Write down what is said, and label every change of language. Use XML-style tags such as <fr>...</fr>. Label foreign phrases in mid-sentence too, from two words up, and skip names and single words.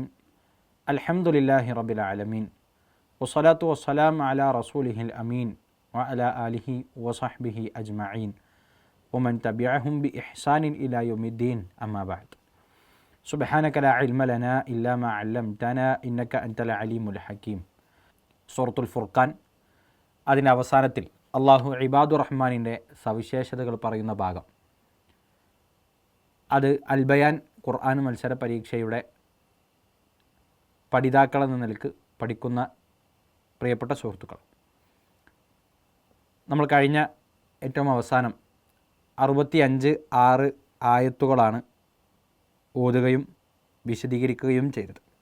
<ar>الحمد لله رب العالمين والصلاة والسلام على رسوله الأمين وعلى آله وصحبه أجمعين ومن تبعهم بإحسان إلى يوم الدين. أما بعد. سبحانك لا علم لنا إلا ما علمتنا إنك أنت العليم الحكيم.</ar> <ml>സൂറത്തുൽ ഫുർഖാൻ അതിൻ്റെ അവസാനത്തിൽ അള്ളാഹു ഇബാദുർ റഹ്മാനിൻ്റെ സവിശേഷതകൾ പറയുന്ന ഭാഗം, അത് അൽബയാൻ ഖുർആൻ മത്സര പരീക്ഷയുടെ പഠിതാക്കളെന്ന നിലക്ക് പഠിക്കുന്ന പ്രിയപ്പെട്ട സുഹൃത്തുക്കൾ, നമ്മൾ കഴിഞ്ഞ ഏറ്റവും അവസാനം 65 ആയത്തുകളാണ് ഓതുകയും വിശദീകരിക്കുകയും ചെയ്തത്.</ml>